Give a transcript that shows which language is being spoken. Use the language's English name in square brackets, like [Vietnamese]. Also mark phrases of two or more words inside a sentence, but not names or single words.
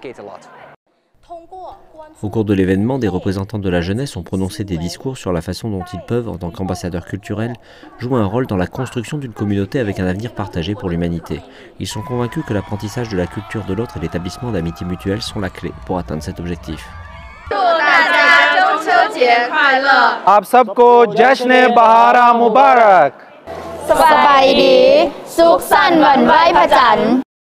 [French] Au cours de l'événement, des représentants de la jeunesse ont prononcé des discours sur la façon dont ils peuvent, en tant qu'ambassadeurs culturels, jouer un rôle dans la construction d'une communauté avec un avenir partagé pour l'humanité. Ils sont convaincus que l'apprentissage de la culture de l'autre et l'établissement d'amitié mutuelle sont la clé pour atteindre cet objectif. [Hindi] आप सबको जश्न बहारा मुबारक। [Thai] สบายดีสุขสันต์วันไหว้พระจันทร์